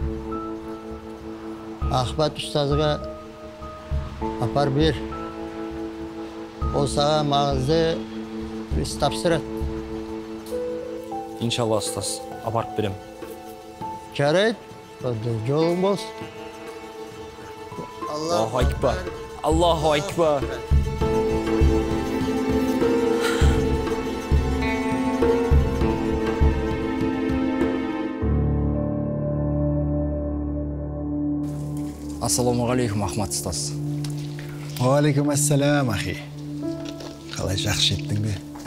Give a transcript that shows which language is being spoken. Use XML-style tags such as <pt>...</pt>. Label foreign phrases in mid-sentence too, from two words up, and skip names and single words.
<kk>Ахмат ұстазыға апар бер. Ол саған маңызды біз тапсырады. Иншалла, ұстаз, апарып берем. Жарайды, жолың болсын.</kk> <ar>الله أكبر. الله أكبر.</ar> <kk>Ассалаумағалейкум, Ахмат ұстаз.</kk> <ar>وعليكم السلام,</ar> <kk>ахи. Қалай жақсы жеттің бе?</kk>